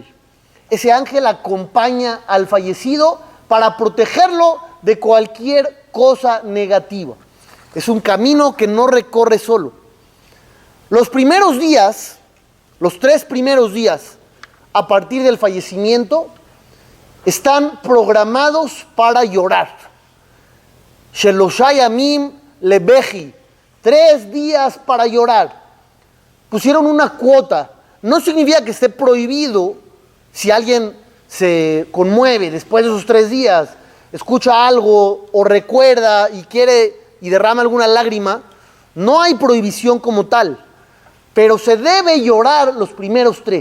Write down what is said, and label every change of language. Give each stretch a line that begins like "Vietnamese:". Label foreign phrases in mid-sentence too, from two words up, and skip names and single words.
Spanish: Ese ángel acompaña al fallecido para protegerlo de cualquier cosa negativa. Es un camino que no recorre solo. Los primeros días, los 3 primeros días, a partir del fallecimiento, están programados para llorar.
Hebrew: שלושה ימים לבכי,
Spanish: 3 días para llorar. Pusieron una cuota. No significa que esté prohibido si alguien se conmueve después de esos 3 días, escucha algo o recuerda y quiere y derrama alguna lágrima. No hay prohibición como tal, pero se debe llorar los primeros 3.